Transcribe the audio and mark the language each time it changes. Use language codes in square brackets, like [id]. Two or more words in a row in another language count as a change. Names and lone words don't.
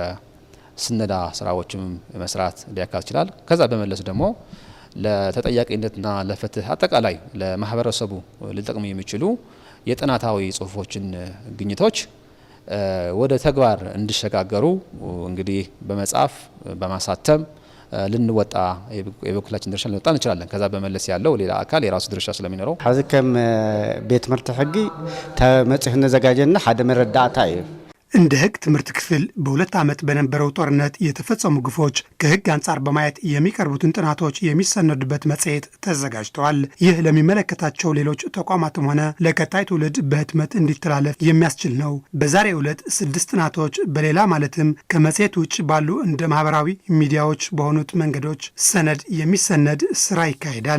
[am] የስነዳ ስራዎችም መስራት ሊያካትት ይችላል። ከዛ በመለስ ደግሞ ለተጠያቂነትና ለፍትህ አጠቃላይ ለማህበረሰቡ ሊጠቅሙ የሚችሉ የጥናታዊ ጽሑፎችን ግኝቶች ወደ ተግባር እንዲሸጋገሩ እንግዲህ በመጻፍ በማሳተም ልንወጣ የበኩላችን ድርሻ ልንወጣ እንችላለን። ከዛ በመለስ ያለው ሌላ አካል የራሱ ድርሻ ስለሚኖረው [ti] ሐዚ ከም ቤት ትምህርቲ ሕጊ ተመጽህ ነዘጋጀና ሓደ መረዳእታ እዩ። [am] እንደ ህግ ትምህርት ክፍል በ2 ዓመት በነበረው ጦርነት የተፈጸሙ ግፎች ከህግ አንጻር በማየት የሚቀርቡትን ጥናቶች የሚሰነዱበት መጽሔት ተዘጋጅተዋል። ይህ ለሚመለከታቸው ሌሎች ተቋማትም ሆነ ለቀጣይ ትውልድ በህትመት እንዲተላለፍ የሚያስችል ነው። በዛሬው ዕለት 6 ጥናቶች በሌላ ማለትም ከመጽሔት ውጭ ባሉ እንደ ማህበራዊ ሚዲያዎች በሆኑት መንገዶች ሰነድ የሚሰነድ ስራ ይካሄዳል።